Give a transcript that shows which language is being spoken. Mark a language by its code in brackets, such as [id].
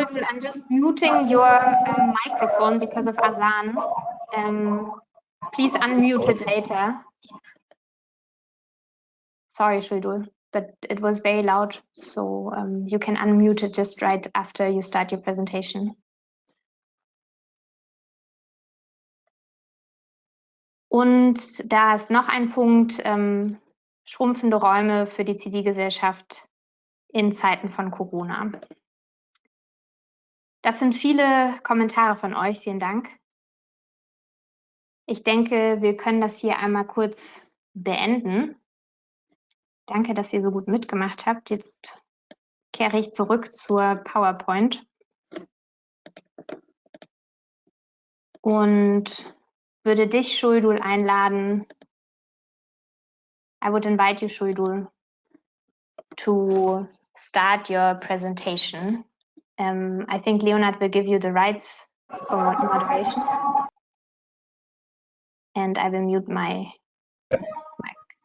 [en] I'm just muting your microphone because of Azan. Please unmute it later. Sorry, Shahidul, but it was very loud, so you can unmute it just right after you start your presentation. [de] Und da ist noch ein Punkt, schrumpfende Räume für die Zivilgesellschaft in Zeiten von Corona. Das sind viele Kommentare von euch, vielen Dank. Ich denke, wir können das hier einmal kurz beenden. Danke, dass ihr so gut mitgemacht habt. Jetzt kehre ich zurück zur PowerPoint und würde dich, Shahidul, einladen. [en] I would invite you, Shahidul, to start your presentation. I think Leonard will give you the rights for moderation. And I will mute my mic.